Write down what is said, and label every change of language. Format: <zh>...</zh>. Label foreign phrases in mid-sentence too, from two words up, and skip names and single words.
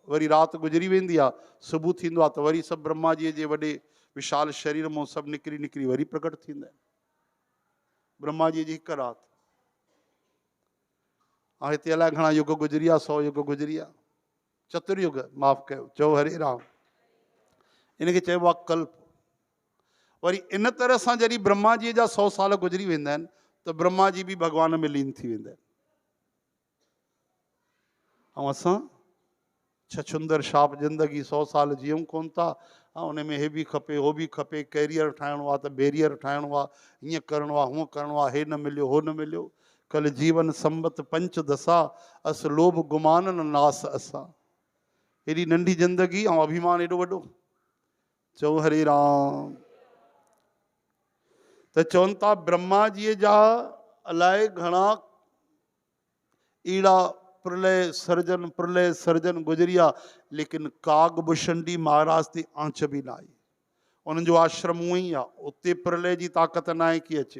<sd>वरी राति गुज़री वेंदी आहे, सुबुह थींदो आहे त वरी सभु ब्रह्मा जी जे वॾे विशाल शरीर मां सभु निकिरी निकिरी वरी प्रकट थींदा आहिनि। ब्रह्मा जी हिकु राति। ऐं हिते अलाए घणा युग गुज़री विया, 100 युग गुज़री विया, चतुर्युग, माफ़ कयो, चओ हरे राम। इनखे चइबो आहे कल्प। वरी इन तरह सां जॾहिं ब्रह्मा जी जा 100 साल गुज़री वेंदा आहिनि त ब्रह्मा जी बि भॻवान में लीन थी वेंदा आहिनि। ऐं असां छछुंदर छाप ज़िंदगी 100 साल जीऊं कोन था। ऐं उन में हे बि खपे, हो बि खपे, कैरियर ठाहिणो आहे त बैरियर ठाहिणो आहे, हीअं करिणो आहे, हूअं करिणो आहे, हे न मिलियो, हो न मिलियो। कल जीवन संबत पंच दशा, अस लोभ गुमान न नास असां। हेॾी नंढी ज़िंदगी ऐं अभिमान एॾो वॾो। चओ हरे राम। त चवनि था ब्रह्मा जी जा अलाए घणा अहिड़ा प्रलय सर्जन गुज़रिया, लेकिन कागभूषणी महाराज ते आंच बि न आई। उन्हनि जो आश्रम उअं ई आहे, उते प्रलय जी ताक़त न आहे कि अचे।</sd>